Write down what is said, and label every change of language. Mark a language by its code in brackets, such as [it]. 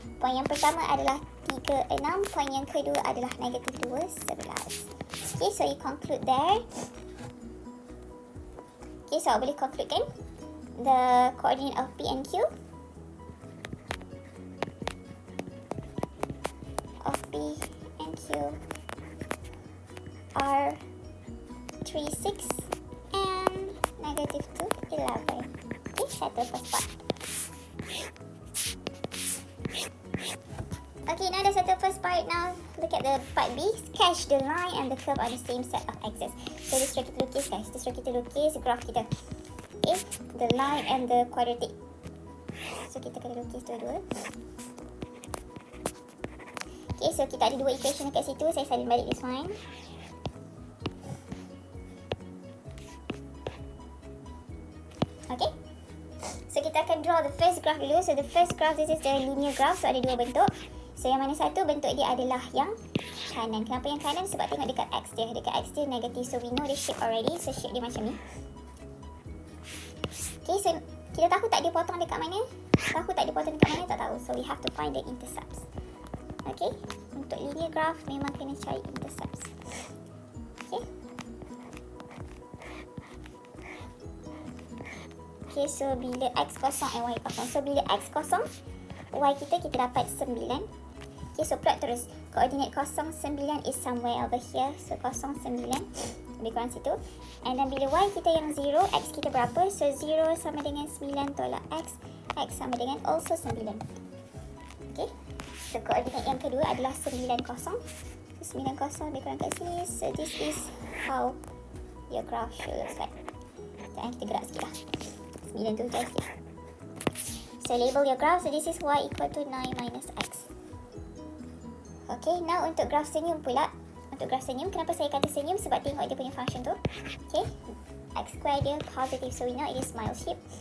[ms] Point yang pertama adalah 3, 6. Point yang kedua adalah negative 2, 11. [en] Okay, so you conclude there. Okay, so [ms] awak boleh [en] conclude kan the coordinate of P and Q. Of P and Q are 3, 6 and negative 2, 11. Okay, settle first part. Okay, now dah settle first part. Now look at the part B. Sketch the line and the curve on the same set of axes. So this [ms] suruh kita lukis [en] guys. This suruh kita lukis graph kita. Okay, the line and the quadratic. [ms] So kita kena lukis dua-dua. Okay, so kita ada dua equation dekat situ. Saya salin balik this one. [en] Okay, so kita akan draw the first graph dulu. So the first graph, this is the linear graph. [ms] So ada dua bentuk. So yang mana satu bentuk dia adalah yang kanan. Kenapa yang kanan? Sebab tengok dekat x dia. Dekat x dia negatif. [en] So we know the shape already. [ms] So shape dia macam ni. Okay, so kita tahu tak dia potong dekat mana? Tahu tak dia potong dekat mana? Tak tahu. [en] So we have to find the intercepts. Okay, untuk linear graph memang kena cari intercepts. Okay. [ms] Okay, so bila x kosong and y kosong. So bila x kosong, y kita dapat 9. Okay, so plot terus. [en] Koordinat 0, 9 is somewhere over here. [ms] So 0, 9. Lebih kurang situ. And then bila y kita yang 0, x kita berapa? So 0 sama dengan 9 tolak x. X sama dengan also 9. Okay. So koordinat yang kedua adalah 9, 0. So 9, 0 lebih kurang kat sini. [en] So this is how your graph should look like. [ms] Jangan kita gerak sikit lah. [en] 9 tu jauh sikit. So label your graph. So this is y equal to 9 minus x. Okay, now [ms] untuk graf senyum pula. Untuk graf senyum, kenapa saya kata senyum? Sebab tengok dia punya function tu. Okay, x square dia positive, [en] so we know it is smile shape.